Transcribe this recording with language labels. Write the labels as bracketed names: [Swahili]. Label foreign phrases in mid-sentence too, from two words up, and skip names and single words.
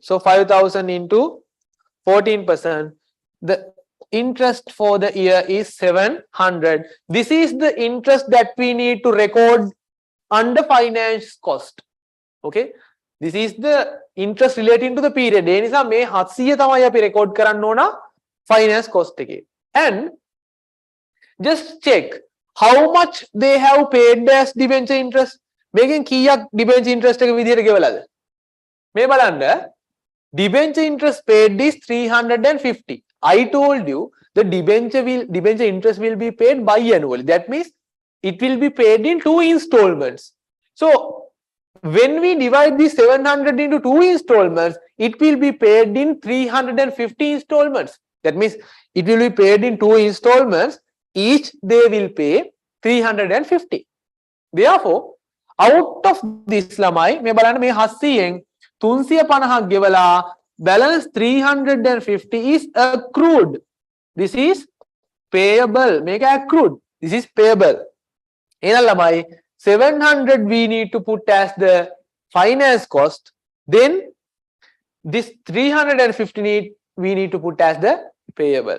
[English] So 5,000 into 14%. The interest for the year is 700. This is the interest that we need to record under finance cost. Okay, this is the interest relating to the period. [Sinhala] ඒ නිසා මේ 700 තමයි අපි record කරන්න ඕන [English] finance cost [Sinhala] එකේ. [English] And just check how much they have paid as debenture interest. [Sinhala] මේකෙන් කීයක් [English] debenture interest [Sinhala] එක විදියට ගෙවලාද? මේ බලන්න [English] debenture interest paid is 350. I told you the debenture interest will be paid biannually. That means it will be paid in 2 installments. So when we divide this 700 into 2 installments, it will be paid in 350 installments. That means it will be paid in 2 installments. Each they will pay 350. Therefore, out of this lamai [Sinhala] මේ බලන්න මේ 700න් 350ක් ගෙවලා [English] balance 350 is accrued. This is payable. මේක accrued. This is payable. [Sinhala] එහෙනම් ළමයි [English] 700 we need to put as the finance cost. Then this 350 we need to put as the payable.